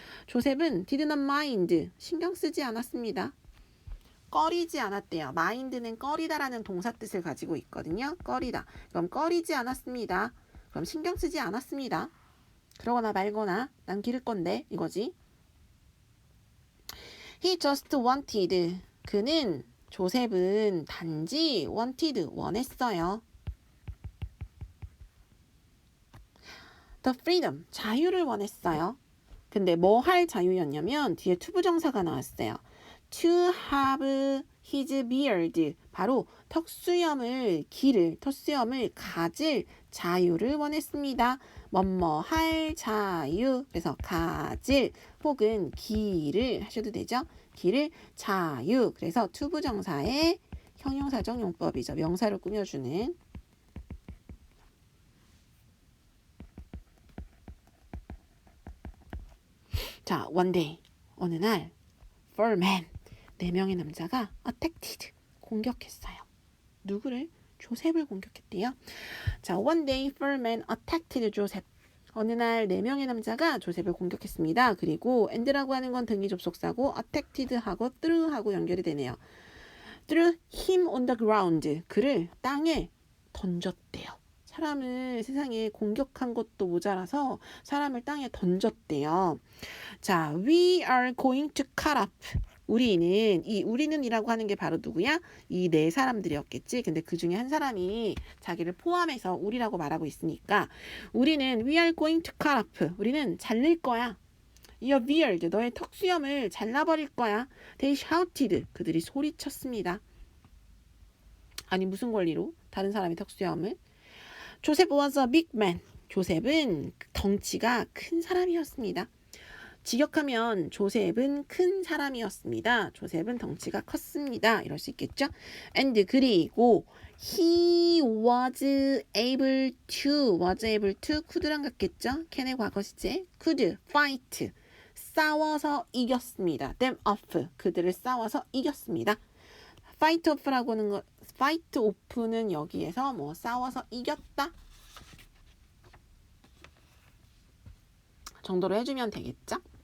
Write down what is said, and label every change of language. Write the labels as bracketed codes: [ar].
[ko] 조셉은 [en] did not mind [ko] 신경 쓰지 않았습니다. 꺼리지 않았대요. mind는 꺼리다라는 동사 뜻을 가지고 있거든요. 꺼리다. 그럼 꺼리지 않았습니다. 그럼 신경 쓰지 않았습니다. 그러거나 말거나 난 기를 건데 이거지. [en] He just wanted [ko] 조셉은 단지 [en] wanted [ko] 원했어요. [en] The freedom [ko] 자유를 원했어요. 근데 뭐 할 자유였냐면 뒤에 투부정사가 나왔어요. [en] To have his beard [ko] 바로 턱수염을 가질 자유를 원했습니다. 뭐뭐 할 자유 그래서 가질 혹은 기를 하셔도 되죠. 기를 자유 그래서 투부정사의 형용사적 용법이죠. 명사를 꾸며주는 자, [en] one day [ko] 어느 날 [en] four men [ko] 4명의 남자가 [en] attacked [ko] 공격했어요. 누구를? 조셉을 공격했대요. [en] 자, one day four men attacked Joseph. [ko] 어느 날 4명의 남자가 조셉을 공격했습니다. 그리고 and라고 하는 건 등위 접속사고 attacked하고 through하고 연결이 되네요. [en] threw him on the ground. [ko] 그를 땅에 던졌대요. 사람을 세상에 공격한 것도 모자라서 사람을 땅에 던졌대요. [en] 자, we are going to cut up. [ko] 우리는이라고 하는 게 바로 누구야? 이 4사람들이었겠지. 근데 그 중에 한 사람이 자기를 포함해서 우리라고 말하고 있으니까 우리는 [en] we are going to cut up. [ko] 우리는 잘릴 거야. [en] Your beard, [ko] 너의 턱수염을 잘라버릴 거야. [en] They shouted. [ko] 그들이 소리쳤습니다. 아니 무슨 권리로? 다른 사람의 턱수염을? [en] 조셉 was a big man. [ko] 조셉은 덩치가 큰 사람이었습니다. 직역하면 조셉은 큰 사람이었습니다. 조셉은 덩치가 컸습니다. 이럴 수 있겠죠? And 그리고 [en] he was able to [ko] could랑 같겠죠? can의 과거 시제 [en] could fight [ko] 싸워서 이겼습니다. [en] them off [ko] 그들을 싸워서 이겼습니다. fight fight off는 여기에서 뭐 싸워서 이겼다 정도로 해주면 되겠죠?